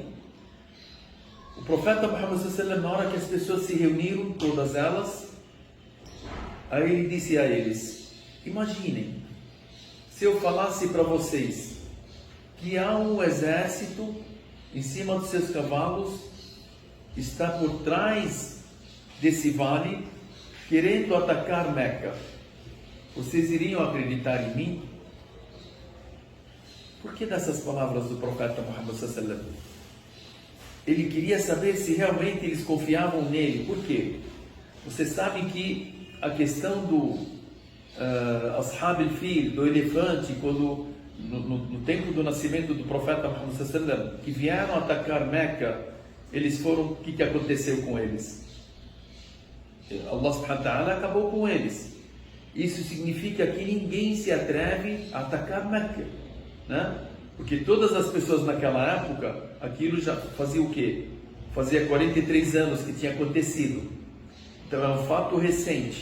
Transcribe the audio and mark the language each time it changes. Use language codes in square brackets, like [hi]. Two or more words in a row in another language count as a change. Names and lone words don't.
[pt] O profeta Muhammad [ar] صلى الله عليه وسلم, [pt] na hora que as pessoas se reuniram, todas elas, aí ele disse a eles: imaginem, se eu falasse para vocês que há um exército em cima dos seus cavalos, está por trás desse vale, querendo atacar Meca, vocês iriam acreditar em mim? Por que dessas palavras do profeta Muhammad [ar] صلى الله عليه وسلم? [pt] Ele queria saber se realmente eles confiavam nele. Por quê? Vocês sabem que a questão do Ashab al-Fil, do elefante, quando no tempo do nascimento do profeta Muhammad [ar] صلى الله عليه وسلم, [pt] que vieram atacar Meca, eles foram, o que aconteceu com eles? [ar] الله سبحانه وتعالى [pt] acabou com eles. Isso significa que ninguém se atreve a atacar Meca, né? Porque todas as pessoas naquela época, aquilo já fazia o quê? Fazia 43 anos que tinha acontecido. Então é um fato recente.